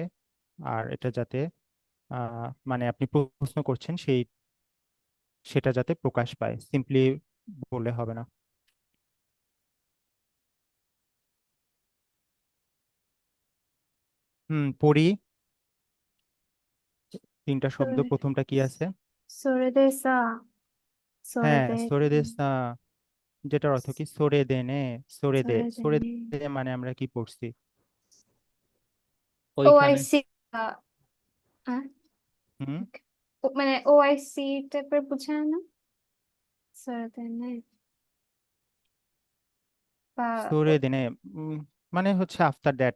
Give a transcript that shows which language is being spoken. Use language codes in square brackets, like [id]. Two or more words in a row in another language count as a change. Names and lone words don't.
[bn] আর এটা যাতে মানে আপনি প্রশ্ন করছেন সেটা যাতে প্রকাশ পায়, সিম্পলি বললে হবে না। পড়ি তিনটা শব্দ, প্রথমটা কি আছে? [ja] それでさ、それ [bn] হ্যাঁ [ja] で、それ で さ, [bn] যেটার অর্থ কি [ja] それ で ね、それそ দে। れで সরে ね。 [bn] দে মানে আমরা কি পড়ছি? [en] Oh, I [bn] ওইখানে [en] see. হ্যাঁ, [bn] হুম মানে ওআইসি টাইপের বুঝায় না সরেদেনে বা সরে দিনে মানে হচ্ছে [en] after that,